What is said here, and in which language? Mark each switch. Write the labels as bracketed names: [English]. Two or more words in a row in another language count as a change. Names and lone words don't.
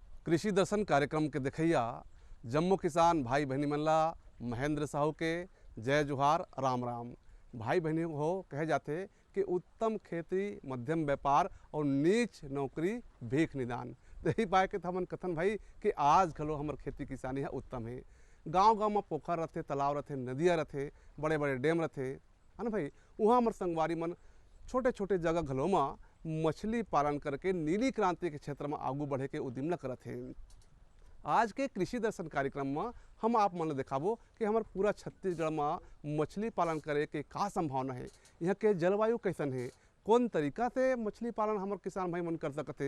[Chhattisgarhi] कृषि दर्शन कार्यक्रम के देखैया जम्मू किसान भाई बहनी मनला महेंद्र साहू के जय जोहार राम राम। भाई बहनी हो कहे जाते कि उत्तम खेती मध्यम व्यापार और नीच नौकरी भीख निदान। यही पाए के हमन कथन भाई कि आज घलो हमार खेती किसानी है उत्तम है। गांव-गांव में पोखर रहते, तालाब रहते, नदियाँ रहते, बड़े बड़े डैम रहते है ना भाई। वहाँ हमार संगवारी मन छोटे छोटे जगह घलो में मछली पालन करके नीली क्रांति के क्षेत्र में आगू बढ़े के उद्यम करत हैं। आज के कृषि दर्शन कार्यक्रम में हम आप मन दिखाबो कि हमारे पूरा छत्तीसगढ़ में मछली पालन करे के का संभावना है, यहाँ के जलवायु कैसन है, कौन तरीका से मछली पालन हमारे किसान भाई मन कर सकते।